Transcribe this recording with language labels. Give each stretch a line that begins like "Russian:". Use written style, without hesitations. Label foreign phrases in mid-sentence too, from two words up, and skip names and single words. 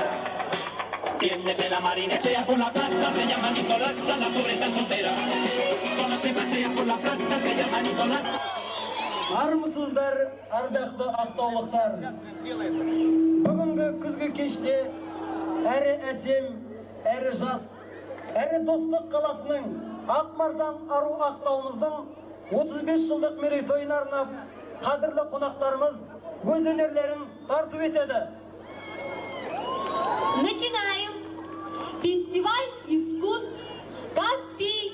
Spanish: Tiende que la marina sea por la plaza, se llama Nicolás, la pobre está soltera. Solo se pasea por la plaza, se llama Nicolás.
Kazakh: Армысыздар, ардақты ақтаулықтар. Бүгінгі күзгі кеште әрі әсем, әрі жас, әрі достық қаласының Ақмаржан ару ақтауымыздың 35 жылдық мерейтойына арнап, қадірлі қонақтарымыз өз өнерлерін тарту етеді.
Russian: Начинаем фестиваль искусств «Каспий.